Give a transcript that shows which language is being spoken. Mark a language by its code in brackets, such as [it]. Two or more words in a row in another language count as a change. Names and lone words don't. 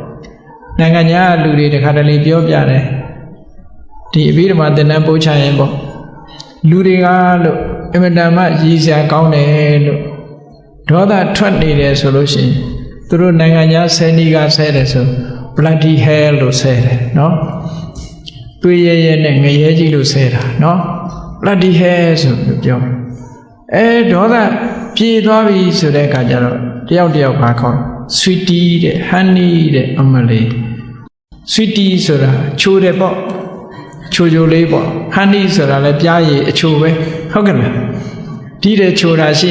[my] နိုင်ငံခြားလူတွေတခါတလေပြောပြတယ်ဒီအဘိဓမ္မာသင်္นานပို့ချရင်ပေါ့လူတွေကလို့အင်မ တန်မှရည်စရာကောင်းတယ်လို့ဒေါသထွက်နေတယ်ဆိုလို့ရှိရင်သူတို့နိုင်ငံခြားဆယ်နီးကဆဲတယ်ဆို [en] bloody hell [my] လို့ဆဲတယ်နော်တွေးရဲနဲ့ငရဲကြီးလို့ဆဲတာနော် [en] bloody hell [my] ဆိုပြီးပြောဒေါသပြေသွားပြီဆိုတဲ့အခါကျတော့တယောက်တယောက်ပါခေါ် sweetie တဲ့ honey တဲ့အမလေး sweetie ဆိုတာချိုးတယ်ပေါ့ချိုချိုလေးပေါ့ honey ဆိုတာလည်းပြားရည်အချိုပဲဟုတ်ကဲ့လားဒီတဲ့ချိုတာရှိ